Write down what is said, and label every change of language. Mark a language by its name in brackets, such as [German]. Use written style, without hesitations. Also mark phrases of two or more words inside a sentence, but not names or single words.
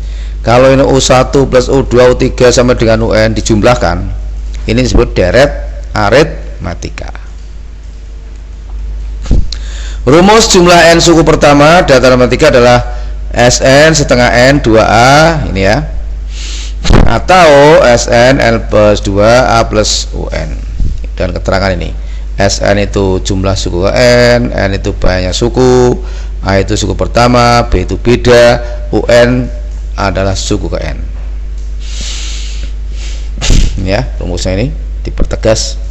[Indonesian] Kalau ini U1 plus U2 U3 sama dengan UN dijumlahkan, ini disebut deret aritmatika. Rumus jumlah N suku pertama deret aritmatika adalah Sn setengah N 2A ini ya, atau Sn N plus 2A plus UN. Dan keterangan ini, Sn itu jumlah suku ke N, N itu banyak suku, A itu suku pertama, B itu beda, UN adalah suku ke N. Ini ya rumusnya, ini dipertegas.